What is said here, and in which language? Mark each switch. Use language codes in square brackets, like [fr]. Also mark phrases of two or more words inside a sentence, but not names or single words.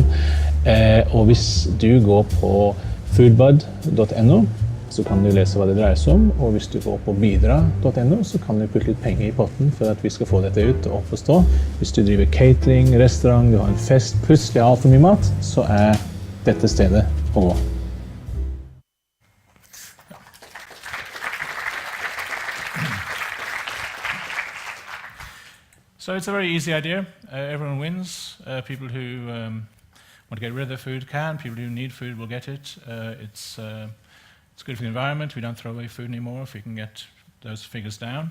[no] Og hvis du går på Bidra.no, så kan du lese hva det dreier seg om. Og hvis du går på Bidra.no, så kan du putte litt penger i potten for at vi skal få dette ut og opp og stå. Hvis du driver catering, restaurant, du har en fest, plutselig har alt for mye mat, så dette stedet å gå. [en] So it's a very easy idea. Everyone wins. People who want to get rid of their food can. People who need food will get it. It's good for the environment. We don't throw away food anymore if we can get those figures down.